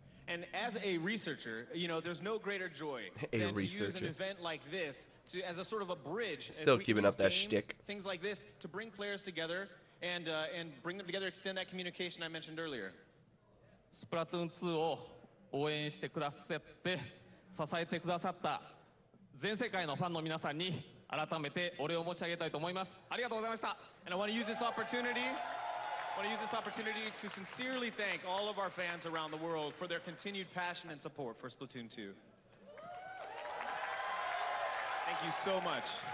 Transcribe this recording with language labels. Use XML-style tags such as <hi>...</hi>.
<en>And as a researcher, you know, there's no greater joy than to use an event like this as a sort of a bridge. Still keeping up that shtick. Things like this to bring players together and bring them together, extend that communication I mentioned earlier.</en> <ja>Splatoon 2を応援してくださって支えてくださった全世界のファンの皆さんに改めてお礼を申し上げたいと思います。ありがとうございました。</ja> <en>And I want to use this opportunity to sincerely thank all of our fans around the world for their continued passion and support for Splatoon 2. Thank you so much.</en>